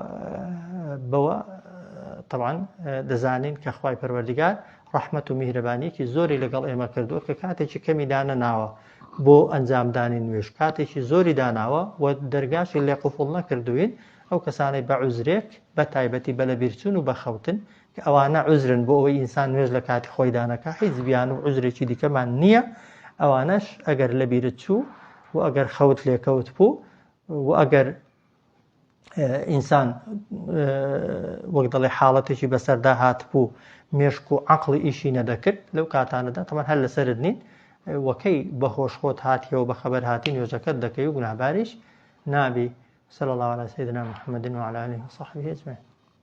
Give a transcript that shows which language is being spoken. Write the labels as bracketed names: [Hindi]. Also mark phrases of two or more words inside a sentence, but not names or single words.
[Central Kurdish] بەوە طبعا دەزانین کە خوای پەروەردیگار ڕەحمەت و میهرەبانیەکی زۆری لەگەڵ ئێمە کردووە کە کاتێکی کەمی دانەناوە بۆ ئەنجامدانی نوێژ کاتێکی زۆری داناوە و دەرگاشی لێ قوفڵ نەکردوین ئەو کەسانەی بە عوزرێک بە تایبەتی بە لە بیرچوون و بەخەوتن کە ئەوانە عوزرن بۆ ئەوەی ئینسان نوێژ لە کاتی خۆی دانەکە هیچ بیان و عوزرێکی دیکەمان نییە ئەوانەش ئەگەر لە بیرت چوو و ئەگەر خەوت لێکەوت بوو و ئەگەر ئینسان وەک دەڵێ حاڵەتێکی بەسەردا هات بوو مێشک و عەقڵی ئیشی نەدەکرد لەو کاتانەدا تەمان هەر لەسەرت نین وەکەی بەهۆش خۆت هاتیەوە بە خەبەر هاتی نوێژەکەت دەکەی و گوناهباریش نابی [Arabic] صلى الله على سيدنا محمد وعلى آله وصحبه أجمعين